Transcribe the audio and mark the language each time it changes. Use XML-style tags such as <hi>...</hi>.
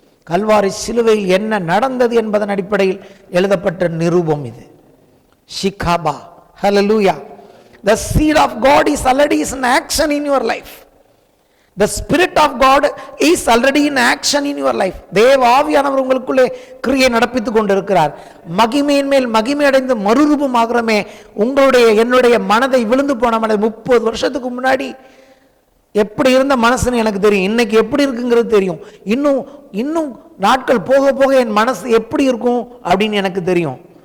<ta>கல்வாரி சிலுவையில் என்ன நடந்தது என்பதன் அடிப்படையில் எழுதப்பட்ட நிரூபம் இது. ஷிகாபா. ஹல்லேலூயா.</ta> <en>The seed of God is already in action in your life. The Spirit of God is already in action in your life.</en> <ta>தேவ ஆவியானவர் உங்களுக்குள்ளே கிரியை நடப்பித்துக் கொண்டிருக்கிறார். மகிமையின் மேல் மகிமை அடைந்து மறுரூபமாகிறமே. உங்களுடைய என்னுடைய மனதை விழுந்து போன மனதை 30 வருஷத்துக்கு முன்னாடி எப்படி இருந்த மனசுன்னு எனக்கு தெரியும். இன்னைக்கு எப்படி இருக்குங்கிறது தெரியும். இன்னும் நாட்கள் போக போக என் மனசு எப்படி இருக்கும் அப்படின்னு எனக்கு தெரியும்.</ta>